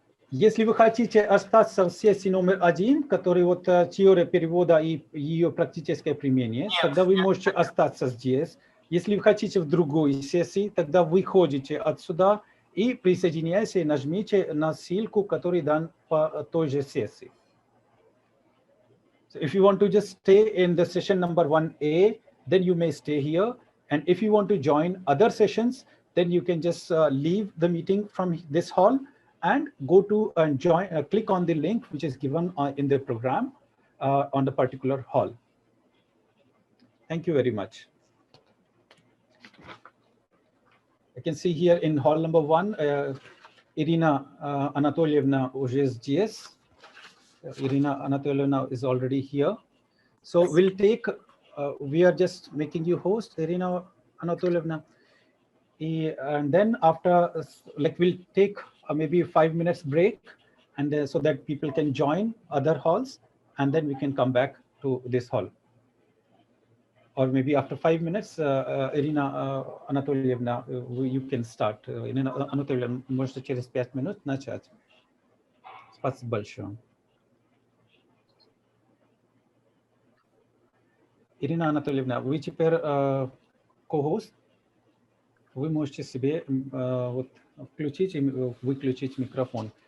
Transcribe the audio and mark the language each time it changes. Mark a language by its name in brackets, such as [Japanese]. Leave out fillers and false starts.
[Russian] Если вы хотите остаться в сессии номер 1, который вот теория перевода и ее практическое применение, тогда вы можете остаться здесь. Если вы хотите в другой сессии, тогда выходите отсюда и присоединяйтесь и нажмите на ссылку, которая дан по той же сессии. [English] So if you want to just stay in the session number 1A, then you may stay here. And if you want to join other sessions, then you can just leave the meeting from this hall and go to and join, click on the link which is given in the program on the particular hall. Thank you very much. I can see here in hall number 1, Irina Anatolievna [Russian] уже здесь. [English] Irina Anatolievna is already here. So we'll take, we are just making you host, Irina Anatolievna. And then after, like we'll take maybe 5 minutes break, and so that people can join other halls, and then we can come back to this hall. or maybe after 5 minutes, Irina Anatolievna, you can start. [Russian] Irina Anatolievna, можете через 5 минут начать. Спасибо большое. Ирина Анатольевна, вы теперь co-host. Вы можете себе вот включить и выключить микрофон.